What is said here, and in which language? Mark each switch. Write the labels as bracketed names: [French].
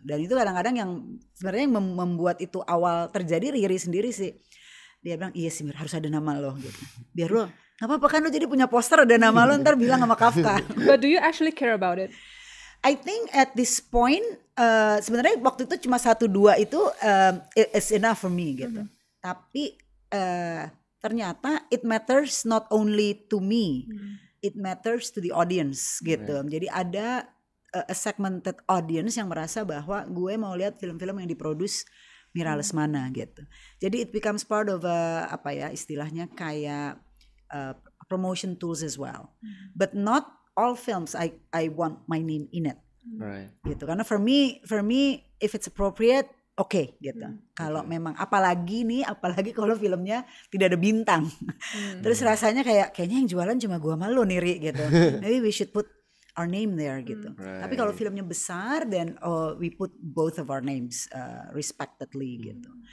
[Indonesian] Dan itu kadang-kadang yang sebenarnya yang membuat itu awal terjadi Riri sendiri sih. Dia bilang iya sih Mir harus ada nama lo gitu. Biar lo nggak apa-apa kan lo jadi punya poster ada nama lo ntar bilang sama Kafka. [English] But do you actually care about it? I think at this point sebenarnya waktu itu cuma 1-2 itu it's enough for me gitu. Tapi ternyata it matters not only to me. It matters to the audience gitu. [Indonesian] Jadi ada a segmented audience yang merasa bahwa gue mau lihat film-film yang diproduce Mira Lesmana gitu. [English] Jadi it becomes part of apa ya istilahnya kayak promotion tools as well. But not all films I want my name in it. Right. Gitu. Karena for me if it's appropriate oke gitu. [Indonesian] Kalau memang apalagi kalau filmnya tidak ada bintang. Terus rasanya kayaknya yang jualan cuma gua sama lo nih Ri gitu. Maybe we should put our name there gitu. [English] Right. Tapi kalau filmnya besar then we put both of our names respectively gitu.